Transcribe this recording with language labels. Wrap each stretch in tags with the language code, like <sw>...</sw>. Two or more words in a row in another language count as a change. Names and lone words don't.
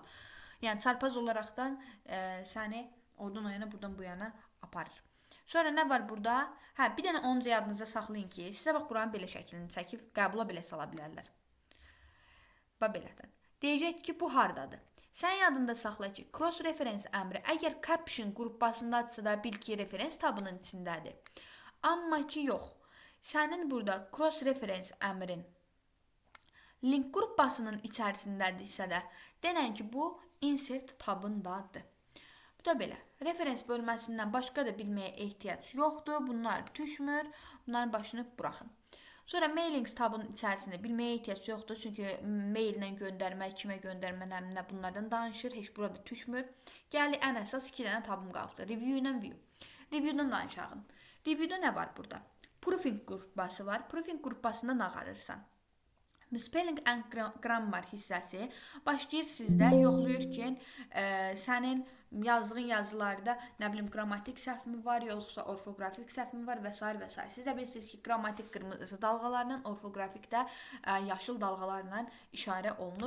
<az>Yəni, çarpaz olaraqdan səni oradan o yana, buradan bu yana aparır. Sonra nə var burada? Bir dənə onca yadınıza saxlayın ki, sizə bax, buranın belə şəklini çəkib, qəbula belə sala bilərlər. Bax, belədən. Deyəcək ki, bu hardadır? Sən yadında saxla ki,</az> <en>cross reference</en> <az>əmri əgər caption qrupbasındadırsa da bil ki, referens tabının içindədir. Amma ki, yox. Sənin burada</az> <en>cross reference</en> <az>əmrin link qrupbasının içərisindədirsə də, denən ki, bu insert tabındadır. Bu da belə. Referens bölməsindən başqa da bilməyə ehtiyac yoxdur. Bunlar düşmür. Bunların başını buraxın. Sonra mailings tabının içərisində bilməyə ehtiyac yoxdur. Çünki maillə göndərmə, kimə göndərmə, nə bunlardan danışır. Heç burada düşmür. Gəli ən əsas 2 dənə tabım qaldı. Review ilə view. Review'dan danışalım. Review'da nə var burada? Proofing qrupbası var. Proofing qrupbasında nə qarırsan?</az> <en>Spelling and grammar</en> <az>hissəsi başlayır sizdə, yoxlayır ki, sənin yazdığın yazılarda nə bilim qrammatik səhvmi var, yoxsa orfoqrafik səhvmi var və s. və s. Siz də bilirsiniz ki, qrammatik qırmızı dalğalarla, orfoqrafik də yaşıl dalğalarla işarə olunur.</az>